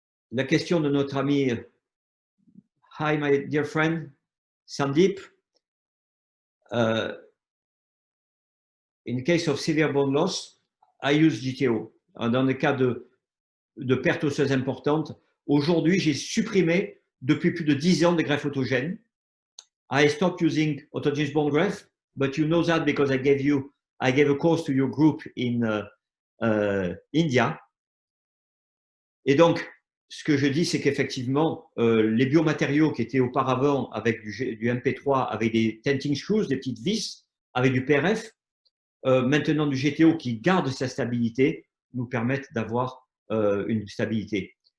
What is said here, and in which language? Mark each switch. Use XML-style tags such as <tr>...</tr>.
<fr>La question de notre ami</fr> <en>Hi, my dear friend,</en> <fr>Sandeep.</fr> <en>In case of severe bone loss, I use GTO.</en> <fr>Dans le cas de perte osseuse importante, aujourd'hui, j'ai supprimé depuis plus de 10 ans des greffes autogènes.</fr> <en>I stopped using autogenous bone graft, but you know that because I gave a course to your group in India.</en> <fr>Et donc, ce que je dis, c'est qu'effectivement, les biomatériaux qui étaient auparavant avec du MP3, avec des tenting screws, des petites vis, avec du PRF, maintenant du GTO qui garde sa stabilité, nous permettent d'avoir une stabilité.</fr>